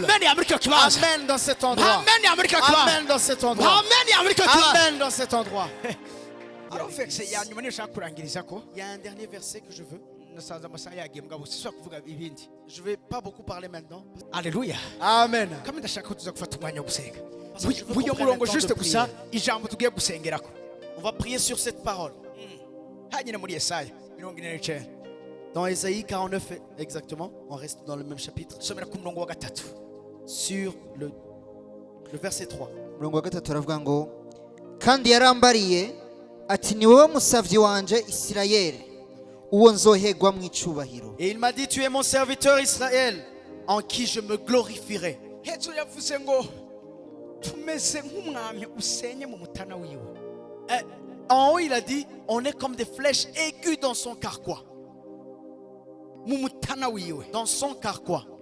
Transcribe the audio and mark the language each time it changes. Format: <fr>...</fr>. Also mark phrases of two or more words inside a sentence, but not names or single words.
<fr>Amen dans cet endroit. Amen dans cet endroit. Amen dans cet endroit. Il y a un dernier verset que je veux. Je ne vais pas beaucoup parler maintenant. Alléluia. Amen. On va prier sur cette parole. Dans Ésaïe 49 exactement, on reste dans le même chapitre. Sur le verset 3.</fr> <rn>Kandi yarambariye ati ni wowe musavyi wanje Isirayeli uwo nzohegwa mu icubahiro.</rn> <fr>Et il m'a dit, tu es mon serviteur Israël en qui je me glorifierai. En haut il a dit, on est comme des flèches aiguës dans son carquois. Dans son carquois.</fr>